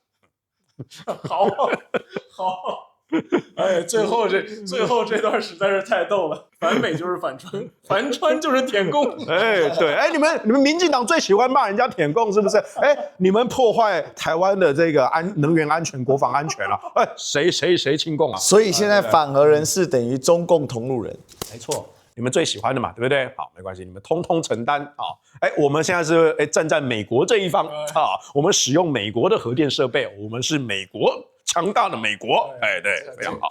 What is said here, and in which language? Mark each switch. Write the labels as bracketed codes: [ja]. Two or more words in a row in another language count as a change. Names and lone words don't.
[zh] 好，哎，最後這段實在是太逗了，反美就是反川，反川就是舔共。哎，對，哎，你們民進黨最喜歡罵人家舔共是不是？哎，你們破壞台灣的這個能源安全、國防安全了，哎，誰親共啊？所以現在反核人士等於中共同路人，沒錯。你們最喜歡的嘛，對不對？好，沒關係，你們通通承擔啊！我們現在是站在美國這一方啊，我們使用美國的核電設備，我們是美國強大的美國，對，非常好。